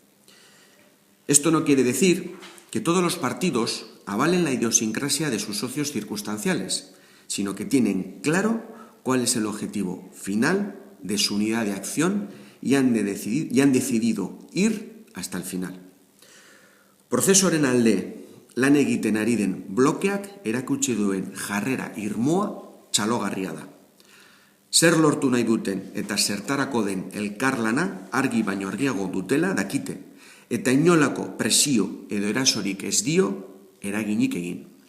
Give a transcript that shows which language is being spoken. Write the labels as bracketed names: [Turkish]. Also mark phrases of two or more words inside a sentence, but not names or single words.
[Spanish] Esto no quiere decir que todos los partidos avalen la idiosincrasia de sus socios circunstanciales, sino que tienen claro cuál es el objetivo final de su unidad de acción y han decidido ir hasta el final. [Basque] Prozesuaren alde lan egiten ari den blokeak erakutsi duen jarrera irmoa txalogarria da. Zer lortu nahi duten eta zertarako den elkarlana argi baino argiago dutela dakite, eta inolako presio edo erasorik ez dio eraginik egin.